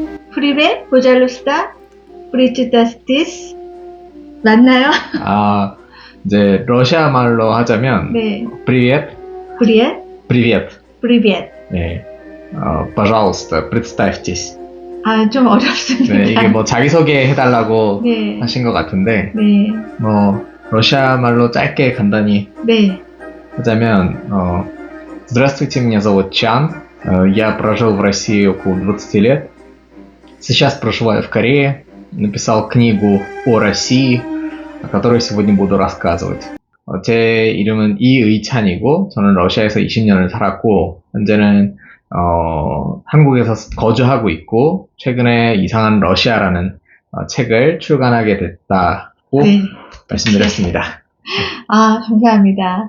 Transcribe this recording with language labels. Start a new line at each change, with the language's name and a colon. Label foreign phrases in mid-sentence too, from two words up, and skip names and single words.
Russian: Привет, пожалуйста, представьтесь 맞나요?
Korean: 아, 이제 러시아 말로 하자면 네,
Russian: Привет, 브리엣, Привет. 브리벳.
Korean: 네.
Russian: Пожалуйста, представьтесь.
Korean: 아, 좀 어렵습니다. 네, 이게 뭐 자기소개 해달라고 네, 하신 것 같은데, 네, 뭐 러시아 말로 짧게 간단히 네. 하자면,
Russian: Здравствуйте, меня зовут Чан. Я прожил в России около 20 лет. Сейчас проживаю в Корее. Написал книгу о России, о которой сегодня буду рассказывать.
Korean: 제 이름은 이의찬이고, 저는 러시아에서 20년을 살았고, 현재는 한국에서 거주하고 있고, 최근에 이상한 러시아라는 책을 출간하게 됐다고 네. 말씀드렸습니다. 아, 감사합니다.